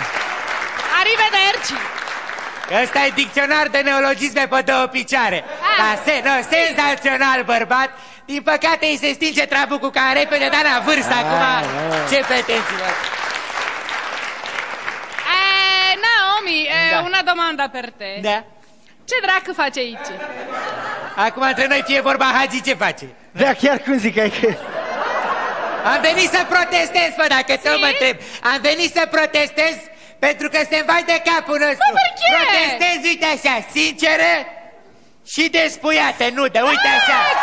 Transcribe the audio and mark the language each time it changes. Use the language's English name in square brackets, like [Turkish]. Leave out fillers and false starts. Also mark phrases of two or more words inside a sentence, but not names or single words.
[Italian] Arrivederci. [Romanian] Ăsta e dicționar de neologisme pe două picioare. Senzațional, bărbat. Din păcate îi se stinge trabucul ca în repede, dar la vârstă acum. Ce pretenții, mă? Naomi, [Italian] una domanda per te. [Romanian] Da. Ce dracu face aici? Acum între noi fie vorba, Hagi, ce face? Da, chiar cum zic, că... Am venit să protestez, mă, dacă tot mă întreb. Am venit să protestez pentru că se vai de capul nostru. Protestez, uite așa, sinceră și despuiată, nudă, uite așa.